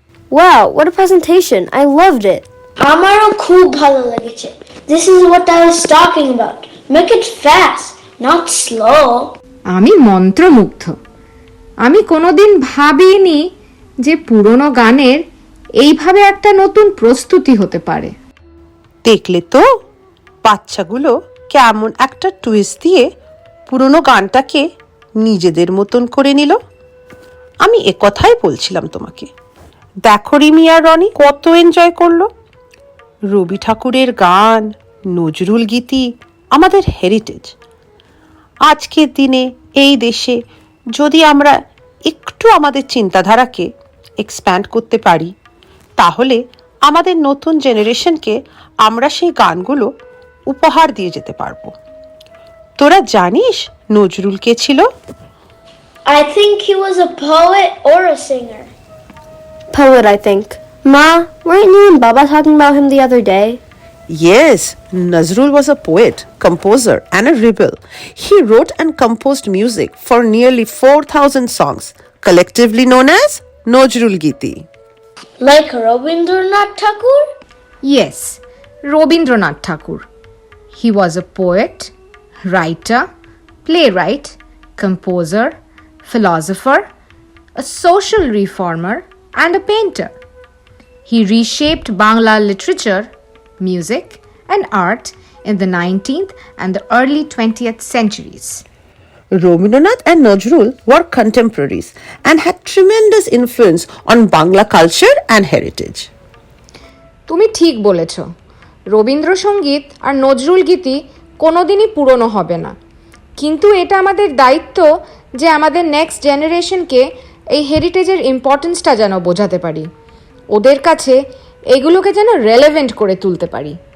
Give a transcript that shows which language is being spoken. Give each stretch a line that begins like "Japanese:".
English: Wow, what a presentation. I loved it.
Bangla: আমারও খুব ভালো লেগেছে।
English: This is what I was talking about. Make it fast, not slow.
Bangla: আমি মন্ত্রমুগ্ধ। আমি কোনোদিন ভাবিনি যে পুরনো গানের এইভাবে একটা নতুন প্রস্তুতি হতে পারে। দেখলে তো বাচ্চাগুলো কেমন একটা টুইস্ট দিয়ে পুরনো গানটাকে নিজেদের মতন করে নিল। আমি একথাই বলছিলাম তোমাকে। দেখো রিমি আর রনি কত এনজয় করলো। রবি ঠাকুরের গান, নজরুল গীতি আমাদের হেরিটেজ। আজকের দিনে এই দেশে যদি আমরা একটু আমাদের চিন্তাধারাকে এক্সপ্যান্ড করতে পারি, তাহলে আমাদের নতুন জেনারেশনকে আমরা সেই গানগুলো উপহার দিয়ে যেতে পারবো। তোরা জানিস নজরুল কে ছিল?
English: I think he was a poet or a singer. Poet, I think. Ma, weren't you and Baba talking about him the other day? Yes, Nazrul was a poet, composer, and a rebel. He wrote and composed music for nearly 4,000 songs, collectively known as Nazrul Giti. Like Rabindranath Tagore? Yes, Robindranath Tagore. He was a poet, writer, playwright, composer, philosopher, a social reformer, and a painter. He reshaped Bangla literature, music, and art in the 19th and the early 20th centuries. Rabindranath and Nazrul were contemporaries and had tremendous influence on Bangla culture and heritage.
Bangla: তুমি ঠিক বলেছ, রবীন্দ্রসঙ্গীত আর নজরুল গীতি কোনোদিনই পুরনো হবে না, কিন্তু এটা আমাদের দায়িত্ব যে আমাদের নেক্সট জেনারেশনকে এই হেরিটেজের ইম্পর্টেন্সটা যেন বোঝাতে পারি, ওদের কাছে এগুলোকে যেন রেলেভেন্ট করে তুলতে পারি।